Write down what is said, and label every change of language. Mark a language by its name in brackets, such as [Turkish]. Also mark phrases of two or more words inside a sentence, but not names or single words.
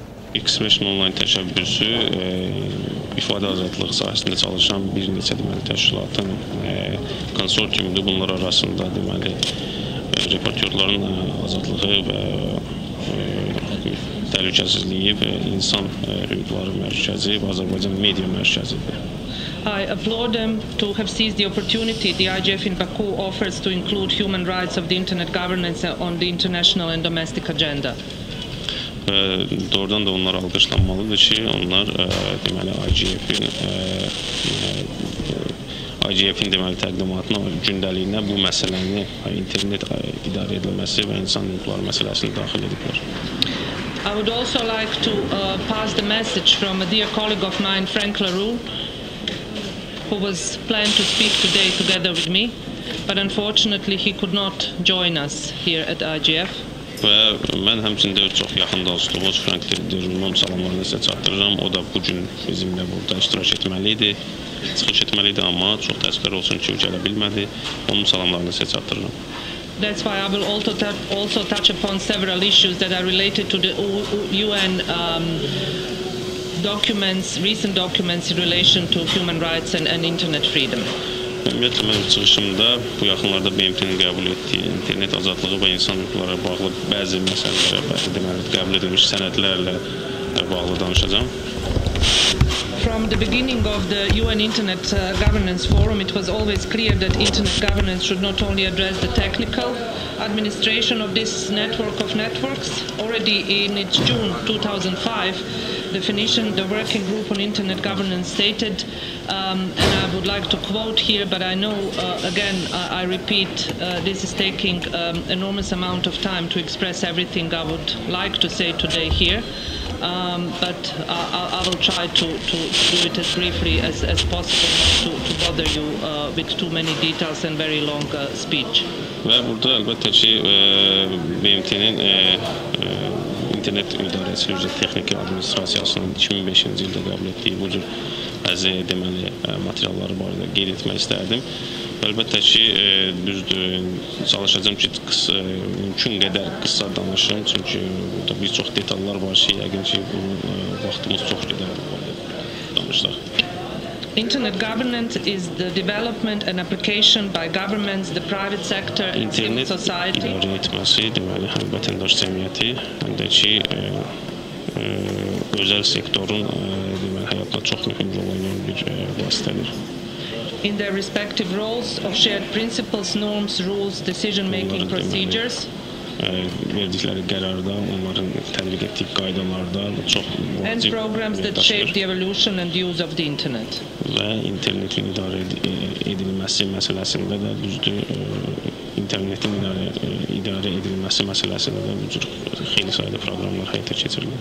[English] Extremism online [Azerbaijani] təşəbbüsü ifadə azadlığı sahəsində çalışan bir neçə deməli təşkilatın konsortiumudur. Bunlar arasında deməli reportyorların azadlığı və təhlükəsizliyi və insan hüquqları mərkəzi və Azərbaycan media mərkəzidir. [English] I applaud them to have seized the opportunity the IGF in Baku offers to include human rights of the internet governance on the international and domestic agenda. [Azerbaijani] Doğrudan da onlar alqışlanmalıdır ki, onlar deməli IGF-in deməli təqdimatına, gündəliyinə bu məsələni internet idarə edilməsi və insan hüquqları məsələsini daxil ediblər. [English] I would also like to pass the message from a dear colleague of mine, Frank La Rue, who was planned to speak today together with me, but unfortunately he could not join us here at IGF. [Azerbaijani] Və mən həmçində çox yaxın dostumuz Frank La Rue'nun salamlarını sizə çatdırıram. O da bugün bizimlə burada iştirak etməli idi, çıxış etməli idi, amma çox təəssüflər olsun ki, o gələ bilmədi. Onun salamlarını sizə çatdırıram. [English] That's why I will also touch upon several issues that are related to the UN documents, recent documents in relation to human rights and internet freedom. [Azerbaijani] Ümumiyyətlə, mənim çıxışımda bu yaxınlarda BMT-nin qəbul etdiyi internet azadlığı və insan hüquqları bağlı bəzi məsələlərə, deməli, qəbul edilmiş sənədlərlə bağlı danışacağım. [English] From the beginning of the UN Internet Governance Forum, it was always clear that internet governance should not only address the technical administration of this network of networks. Already in its June 2005 definition, the Working Group on Internet Governance stated, and I would like to quote here, but I know, again, I repeat, this is taking enormous amount of time to express everything I would like to say today here. But I will try to do it as briefly as possible, to bother you with too many details and very long speech. [Azerbaijani] Və burada əlbəttə ki, BMT-nin internet idarəçiliyi üzrə texniki administrasiyasının 2005-ci ildə qəbul etdiyi bu cür bəzi deməli materialları barədə qeyd etmək istərdim. Əlbəttə ki, düzdür, çalışacağım ki, mümkün qədər qısa danışım, çünki burada bir çox detallar var ki, yəqin ki, vaxtımız çox gedər bu barədə danışsaq. [English] Internet governance is the development and application by governments, the private sector and civil society. [Azerbaijani] İnternet idarə etməsi, deməli, həm vətəndaş cəmiyyəti, həm də ki, özəl sektorun deməli, həyatına çox mühüm rol oynayan bir vasitədir. [English] In their respective roles of shared principles, norms, rules, decision-making procedures. [Azerbaijani] Verdikləri qərarda, onların tətbiq etdiyi qaydalarda çox [English] and programs that shape the evolution and use of the internet. [Azerbaijani] Və internetin idarə edilməsi məsələsində də düzdür, internetin idarə edilməsi məsələsində də bu cür xeyli sayda proqramlar həyata keçirilir.